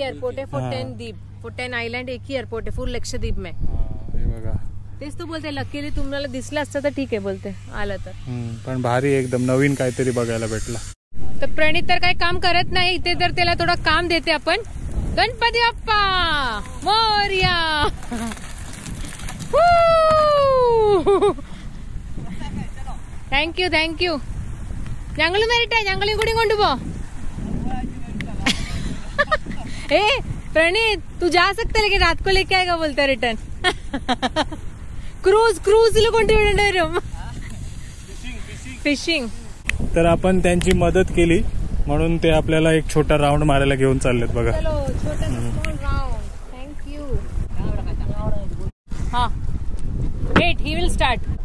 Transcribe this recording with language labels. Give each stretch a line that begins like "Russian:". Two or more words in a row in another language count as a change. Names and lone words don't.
English: airport आहे for 10 द्वीप, for 10 island
Hindi: एक ही
English: airport आहे full लक्षद्वीप में.
Marathi: बघा, तेच तो बोलते, लकीली तुम्हाला दिसलं असतं तर ठीक आहे बोलते, आलं तर. पण भारी, एकदम नवीन काहीतरी बघायला भेटला. तर प्रणित तर काही काम करत नाही इथे, तर त्याला थोडं काम देते आपण. गणपती बाप्पा मोरया.
English: thank you.
Malayalam: ഞങ്ങളും വരട്ടെ, ഞങ്ങളെയും കൂടി കൊണ്ടുപോ.
Hindi: ए प्रणीत, तू जा सकता लेकिन रात को लेके आएगा बोलता रिटर्न.
Marathi: क्रूजला कोणती वरून फिशिंग. तर आपण त्यांची मदत केली म्हणून ते आपल्याला एक छोटा राऊंड मारायला घेऊन चाललेत बघा.
English: thank you. हा, wait, he will start.